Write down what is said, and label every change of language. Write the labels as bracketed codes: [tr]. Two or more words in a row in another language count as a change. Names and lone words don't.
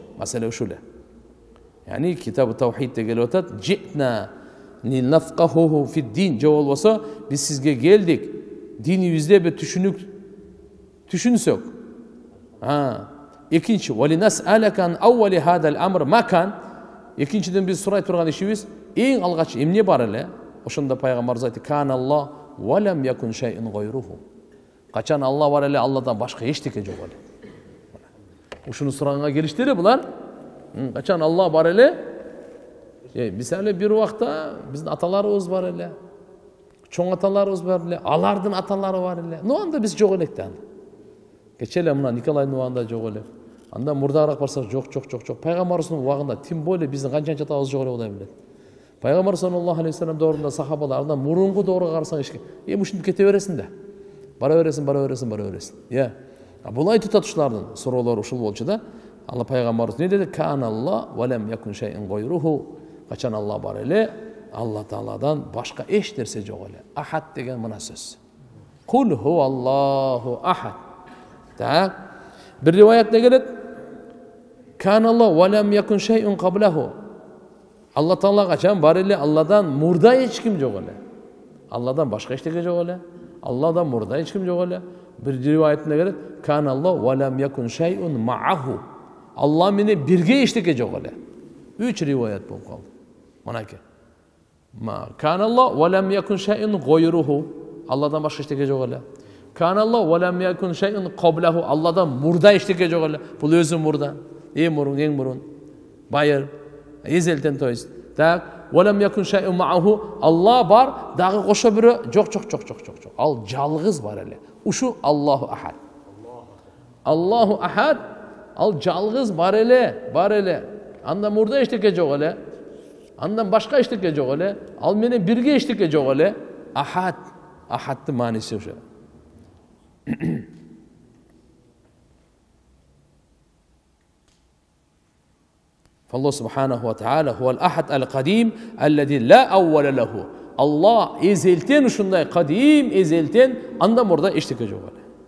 [ky] Маселе ушул эле. Яни китабы таухидте келип атат: [ar] "جئنا لنتفقه في الدين." [ky] Же болбосо биз сизге келдик, динибизде бир түшүнсөк. [ar] Экинчи, "ولنسألك عن أول هذا الأمر ما كان." [ky] Экинчиден биз сурай турган ишибиз эң алгач эмне бар эле? Ошондо пайгамбарыбыз айтты: [ar] "كان الله ولم يكن شيء غيره." [ky] Качан Алла бар эле, Алладан башка эчтеке жок эле. Ушуну сураганга келиштири булар. Качан Алла бар эле? Мисалы бир убакта биздин аталарыбыз бар эле. Чоң аталарыбыз бар эле, алардын аталары бар эле. Анда биз жок элек да. Кечеле мына Николайдын убагында жок эле. Анда мурдараак барсак жок. Пайгамбарыбыздын убагында тим более биздин канча атабыз жок эле Кудай билет. Пайгамбар саллаллаху алейхи ва саллям доорунда сахабалар андан мурунку доорго карасаң эшке, ушинтип кете бересиң да. Бара бересиң. Бул айтып атышулардын суроолору ушул болчу да. Алла пайгамбарыбыз не деди? [ar] "كان الله ولم يكن شيء غيره." [ky] Качан Алла бар эле, Алла Тааладан башка эч нерсе жок эле. Ахад деген мына сөз. [ar] قل هو الله أحد. [ky] Так. Бир риваятта келет: [ar] "كان الله ولم يكن شيء قبله." [ky] Алла Таала качан бар эле, Алладан мурда эч ким жок эле. Алладан башка эчтеке жок эле. Алладан мурда эч ким жок эле. Бир риваятында келет: [ar] "كان الله ولم يكن شيء معه." [ky] Алла менен бирге эчтеке жок эле. 3 риваят болуп калды. Мынакей. [ar] كان الله ولم يكن شيء غيره. [ky] Алладан башка эчтеке жок эле. [ar] كان الله ولم يكن شيء قبله. [ky] Алладан мурда эчтеке жок эле. Бул өзү мурда. Эң мурун. Байыр. Эзелтен тойс. Так. [ar] ولم يكن شيء معه. [ky] Алла бар, дагы кошо бирөө жок. Ал жалгыз бар эле. [ar] Ушу الله أحد. الله أحد. [ky] Ал жалгыз бар эле. Андан мурда эчтеке жок эле. Андан башка эчтеке жок эле. Ал менен бирге эчтеке жок эле. Ахад. Ахадтын мааниси ошо. [ar] فالله سبحانه وتعالى هو الأحد القديم الذي لا أول له. [ky] Allah ezelten ушундай кадим, ezelten анда мурда эчтеке жок эле.